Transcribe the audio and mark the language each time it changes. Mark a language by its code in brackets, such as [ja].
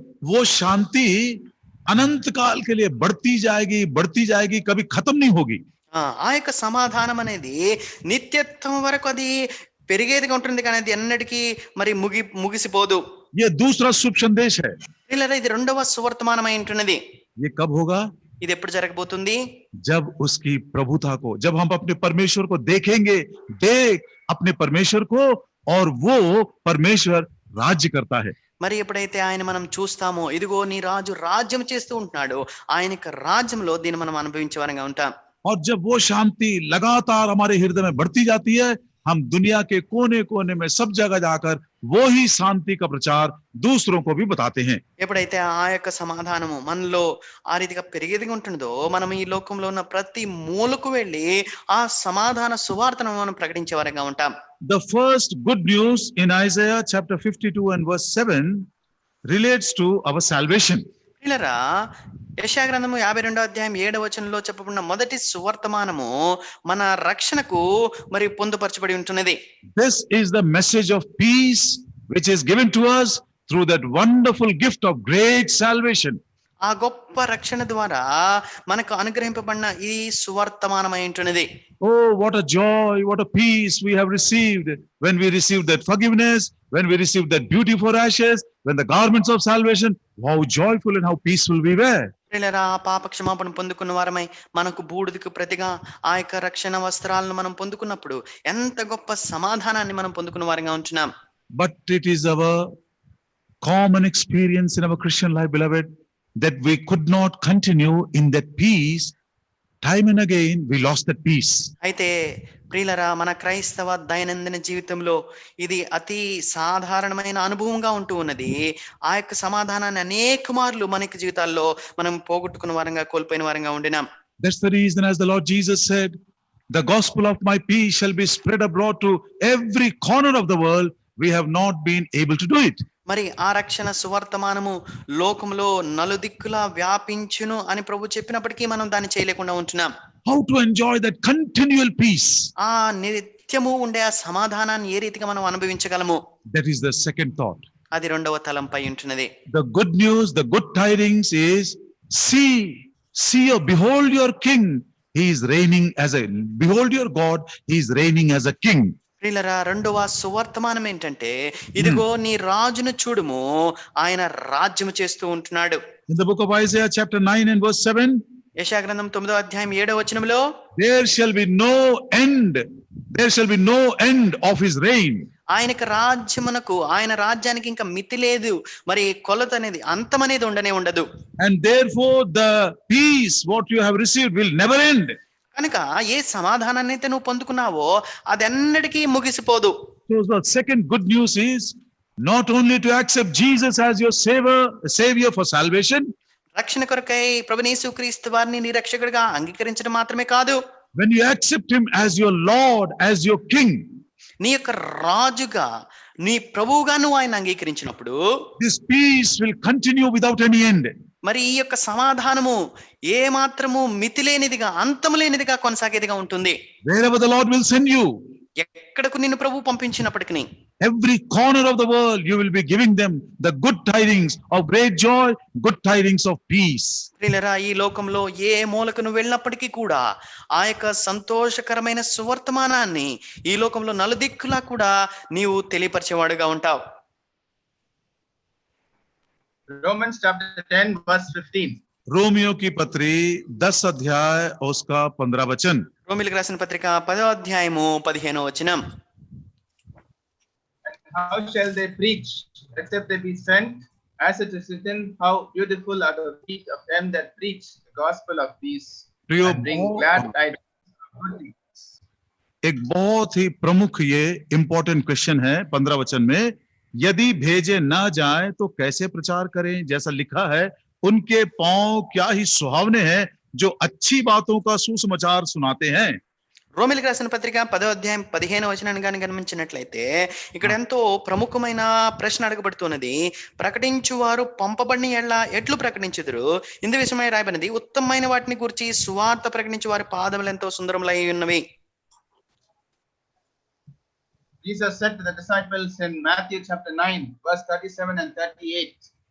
[hi] वो शांति अनंत काल के लिए बढ़ती जाएगी, कभी खत्म नहीं होगी. [te] ఆ యొక్క సమాధానం అనేది నిత్యత్వం వరకు అది పెరిగేదిగా ఉంటుంది, కానీ అది ఎన్నటికీ మరి ముగిసిపోదు. [hi] ये दूसरा शुभ संदेश है. [te] ఇలా ఇది రెండవ సువర్తమానమై ఉంటున్నది. [hi] ये कब होगा? [te] ఇది ఎప్పుడు జరగబోతుంది? [hi] जब उसकी प्रभुता को, जब हम अपने परमेश्वर को देखेंगे, देख अपने परमेश्वर को, और वो परमेश्वर राज्य करता है. [te] మరి ఎప్పుడైతే ఆయన మనం చూస్తామో, ఇదిగో నీ రాజు రాజ్యం చేస్తూ ఉంటున్నాడు, ఆయన యొక్క రాజ్యంలో దీన్ని మనం అనుభవించే వారంగా ఉంటాం. [hi] और जब वो शांति लगातार हमारे हृदय में बढ़ती जाती है, हम दुनिया के कोने कोने में सब जगह जाकर वो ही शांति का प्रचार दूसरों को भी बताते हैं. [te] ఎప్పుడైతే ఆ యొక్క సమాధానము మనలో ఆ రీతిగా పెరిగేదిగా ఉంటుందో, మనం ఈ లోకంలో ఉన్న ప్రతి మూలకు వెళ్ళి ఆ సమాధాన సువార్తను మనం ప్రకటించే వారంగా ఉంటాం. [en] The first good news in Isaiah chapter 52 and verse 7 relates to our salvation. [te] పిల్లరా, యెషయా గ్రంథము 52వ అధ్యాయం 7వ వచనంలో చెప్పబడిన మొదటి సువర్తమానము మన రక్షణకు మరి పొందుపరచబడి ఉంటున్నది. [en] This is the message of peace which is given to us through that wonderful gift of great salvation. [te] ఆ గొప్ప రక్షణ ద్వారా మనకు అనుగ్రహింపబడిన ఈ సువర్తమానమై ఉంటున్నది. [en] Oh, what a joy, what a peace we have received when we received that forgiveness, when we received that beauty for ashes, when the garments of salvation, how joyful and how peaceful we were. [te] ప్రియులారా, ఆ పాప క్షమాపణ పొందుకున్న వారమై మనకు బూడిదకు ప్రతిగా ఆ యొక్క రక్షణ వస్త్రాలను మనం పొందుకున్నప్పుడు ఎంత గొప్ప సమాధానాన్ని మనం పొందుకున్న వారంగా ఉంటున్నాం. [en] But it is our common experience in our Christian life, beloved, that we could not continue in that peace. Time and again we lost that peace. [te] అయితే ప్రియులరా, మన క్రైస్తవ దైనందిన జీవితంలో ఇది అతి సాధారణమైన అనుభవంగా ఉంటూ ఉన్నది. ఆ యొక్క సమాధానాన్ని అనేక మార్లు మనకి జీవితాల్లో మనం పోగొట్టుకున్న వారంగా, కోల్పోయిన వారంగా ఉండినాం. [en] That's the reason, as the Lord Jesus said, the gospel of my peace shall be spread abroad to every corner of the world. We have not been able to do it. [te] మరి ఆ రక్షణ సువర్తమానము లోకంలో నలుదిక్కులా వ్యాపించును అని ప్రభు చెప్పినప్పటికీ మనం దాన్ని చేయలేకుండా ఉంటున్నాం. [en] How to enjoy that continual peace? [te] ఆ నిత్యము ఉండే ఆ సమాధానాన్ని ఏ రీతిగా మనం అనుభవించగలము? [en] That is the second thought. [te] అది రెండవ తలంపై ఉంటున్నది. [en] The good news, the good tidings is, see, behold your king. He is reigning as a, behold your God. He is reigning as a king. [te] ప్రియులరా, రెండవ సువర్తమానం ఏంటంటే, ఇదిగో నీ రాజును చూడుము, ఆయన రాజ్యము చేస్తూ ఉంటున్నాడు. [en] In the book of Isaiah chapter 9 and verse 7, [te] యెషయా గ్రంథం 9వ అధ్యాయం 7వ వచనంలో, [en] there shall be no end. There shall be no end of his reign. [te] ఆయనకు రాజ్యమునకు, ఆయన రాజ్యానికి ఇంకా మితి లేదు, మరి కొలత అనేది, అంతం అనేది ఉండనే ఉండదు. [en] And therefore the peace what you have received will never end. [te] కనుక ఏ సమాధానాన్ని అయితే నువ్వు పొందుకున్నావో అది ఎన్నటికీ ముగిసిపోదు. [en] So the second good news is not only to accept Jesus as your savior for salvation. [te] రక్షణ కొరకై ప్రభువైన యేసుక్రీస్తు వారిని నీ రక్షకుడిగా అంగీకరించడం మాత్రమే కాదు, [en] When you accept him as your Lord, as your king, [te] నీ యొక్క రాజుగా, నీ ప్రభువుగా నువ్వు ఆయన అంగీకరించినప్పుడు [en] this peace will continue without any end. [te] మరి ఈ యొక్క సమాధానము ఏ మాత్రము మితి లేనిదిగా, అంతము లేనిదిగా కొనసాగేదిగా ఉంటుంది. [en] Wherever the Lord will send you, [te] ఎక్కడకు నిన్ను ప్రభు పంపించినప్పటికీ, [en] every corner of the world, you will be giving them the good tidings of great joy, good tidings of peace. [te] ప్రియులారా, ఈ లోకంలో ఏ మూలకు నువ్వు వెళ్ళినప్పటికీ కూడా ఆ యొక్క సంతోషకరమైన సువర్తమానాన్ని ఈ లోకంలో నలుదిక్కులా కూడా నీవు తెలియపరిచేవాడుగా ఉంటావు. [en] Romans chapter 10 verse 15. [hi] रोमियो की पत्री 10 अध्याय और उसका 15 वचन. [te] రోమీయులకు రాసిన పత్రిక 10వ అధ్యాయము 15వ వచనం. [en] How shall they preach except they be sent? As it is written, how beautiful are the feet of them that preach the gospel of peace and bring glad tidings of good things. [hi] एक बहुत ही प्रमुख ये [en] important question [hi] है 15 वचन में, यदि भेजे ना जाए तो कैसे प्रचार करें? जैसा लिखा है, उनके पांव क्या ही सुहावने हैं जो अच्छी बातों का सुसमाचार सुनाते हैं. [te] రోమీయులకు రాసిన పత్రిక 10వ అధ్యాయం 15వ వచనాన్ని కానీ గమనించినట్లయితే ఇక్కడ ఎంతో ప్రముఖమైన ప్రశ్న అడగబడుతున్నది. ప్రకటించువారు పంపబడిన ఎడ్ల ఎట్లు ప్రకటించుదురు? ఇందు విషయమై రాయబడినది, ఉత్తమమైన వాటిని గురించి సువార్త ప్రకటించు వారి పాదములు ఎంతో సుందరములై ఉన్నవి. [en] Jesus said to the disciples in Matthew chapter 9 verse 37 and 38.